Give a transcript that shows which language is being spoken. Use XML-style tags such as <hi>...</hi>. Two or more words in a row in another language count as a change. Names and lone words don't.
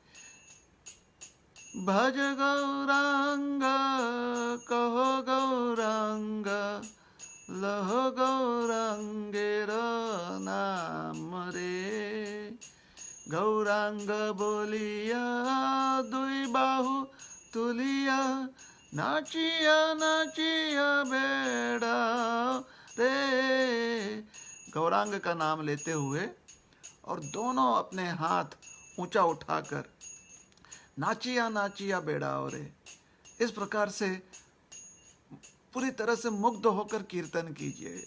<bn>ভজ গৌরাঙ্গ কহ গৌরাঙ্গ, লহ গৌরাঙ্গের নাম রে। গৌরাঙ্গ বলিয়া দুই বাহু তুলিয়া, নাচিয়া নাচিয়া বেড়া রে।</bn> <hi>गौरांग का नाम लेते हुए और दोनों अपने हाथ ऊंचा उठाकर</hi> <bn>নাচিয়া নাচিয়া বেড়া রে,</bn> <hi>इस प्रकार से पूरी तरह से मुग्ध होकर कीर्तन कीजिए।</hi>